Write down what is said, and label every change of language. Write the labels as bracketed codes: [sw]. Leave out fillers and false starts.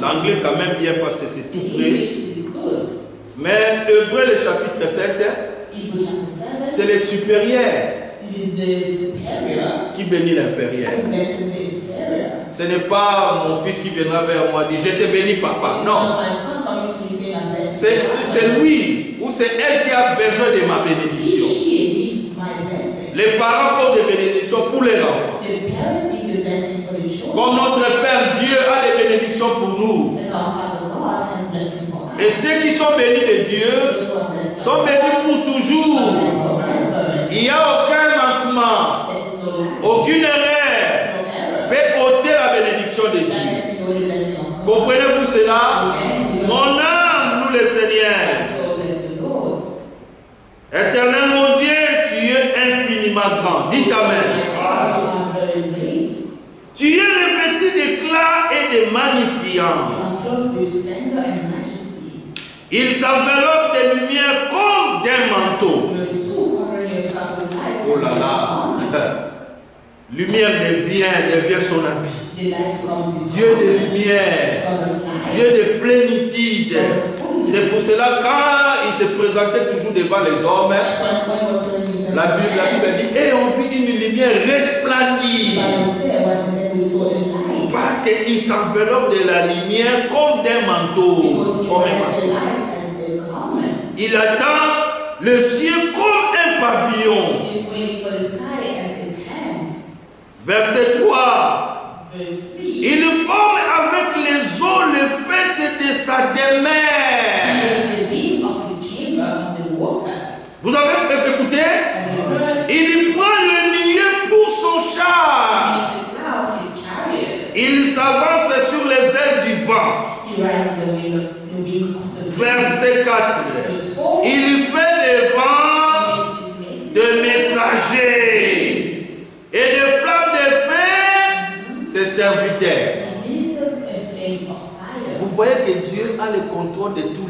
[fr] L'anglais quand même bien parce que c'est [en] the [fr] tout près. [en] English is good. [fr] Mais Hébreu, le chapitre 7, [en] Hebrew chapter 7, [fr] c'est le supérieur [en] it is the superior [fr] qui bénit l'inférieur. [en] who blesses the inferior. [fr] Ce n'est pas mon fils qui viendra vers moi et dit je te bénis papa. [en] It's [fr] Non. [en] not my son coming to me saying I'm blessed. [fr] C'est lui ou c'est elle qui a besoin de ma bénédiction. [en] She needs my blessing. [fr] Les parents portent des bénédictions pour les enfants. [en] The parents need the blessing for the children. [fr] Comme notre Père Dieu a des bénédictions pour nous. [en] As our Father God has blessings for us. [fr] Et ceux qui sont bénis de Dieu [en] Those who are blessed [fr] sont [en] by [fr] bénis [en] God [fr] pour [en] are [fr] toujours. [en] blessed forever. [fr] Il n'y a aucun manquement, [en] There is no lack, [fr] aucune erreur [en] no error. [fr] peut ôter la bénédiction de [en] That [fr] Dieu. [en] lets you know the blessing of God. [fr] Comprenez-vous cela? [en] Amen. [fr] Mon âme loue le Seigneur. [en] My soul bless the Lord. [fr] Éternel mon Dieu, tu es infiniment grand. Dites Amen. [en] My God, you are very great. [fr] Tu es revêtu d'éclat et de [en] You [fr] magnifiant. [en] are clothed with splendor and majesty. [fr] Il s'enveloppe de lumière comme d'un manteau. [en] Verse 2, covering yourself with light. [fr] Oh là là. Lumière devient son habit. [en] The light comes is [fr] Dieu de lumière. [en] God of light. [fr] Dieu de plénitude. C'est pour cela quand il se présentait toujours devant les hommes, [en] That's why when he was telling himself, [fr] la Bible dit, et on vit une lumière resplendir. [en] Bible said when we saw the light, [fr] Parce qu'il s'enveloppe de la lumière comme d'un manteau. [en] because he [fr] Comme un [en] has the [fr] manteau. [en] light as the garment. [fr] Il attend le ciel comme un pavillon. [en] He is waiting for the sky as a tent. [fr] Verset 3. [en] Verse 3. [fr] Il forme avec les eaux le fait de sa [en] He [fr] demeure. [en] is the beam of his chamber on the waters. [fr] Vous avez écouté? [en] And the earth [fr] Il prend le nuée pour son char. [en] makes the cloud his chariot. [fr] Il s'avance sur les ailes du vent. [en] He rides on the wing of the wind. [fr] Verset 4. [en] Verse 4. [fr] Il fait des vents [en] Makes his [fr] de messagers et de flammes de feu, ses serviteurs. [en] His ministers a flame of fire. [fr] Vous voyez que Dieu a le contrôle de tout